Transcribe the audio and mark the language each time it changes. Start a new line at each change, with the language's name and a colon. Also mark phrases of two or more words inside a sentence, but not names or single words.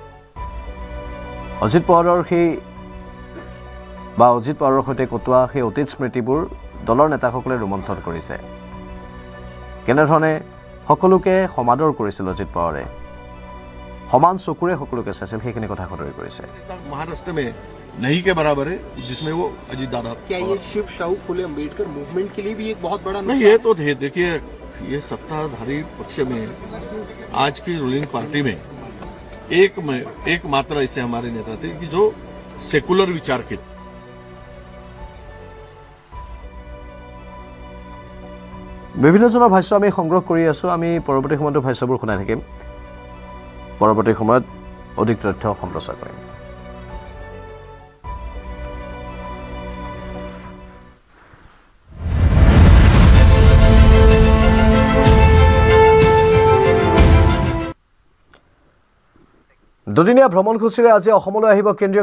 Assamese: অজিত পাৱাৰৰ সৈতে কটোৱা সেই অতীত স্মৃতিবোৰ দলৰ নেতাসকলে ৰোমন্থন কৰিছে কেনেধৰণে সকলোকে সমাদৰ কৰিছিল অজিত পাৱাৰে সমান চকুৰে সকলোকে চাইছিল সেইখিনি কথা সদৰি কৰিছে
Hindi: महाराष्ट्र में नहीं के बराबर है जिसमें वो अजीत दादा क्या ये शिव शाहू फुले अम्बेडकर मूवमेंट के लिए भी एक बहुत बड़ा नहीं ये तो थे देखिए ये सत्ताधारी पक्ष में आज की
English: ruling party
Hindi: में एक मात्र ऐसे हमारे नेता थे कि जो सेकुलर विचार के
Assamese: বিভিন্নজনৰ ভাষ্য আমি সংগ্ৰহ কৰি আছোঁ আমি পৰৱৰ্তী সময়তো ভাষ্যবোৰ শুনাই থাকিম পৰৱৰ্তী সময়ত অধিক তথ্য সম্প্ৰচাৰ কৰিম দুদিনীয়া ভ্ৰমণসূচীৰে আজি অসমলৈ আহিব কেন্দ্ৰীয়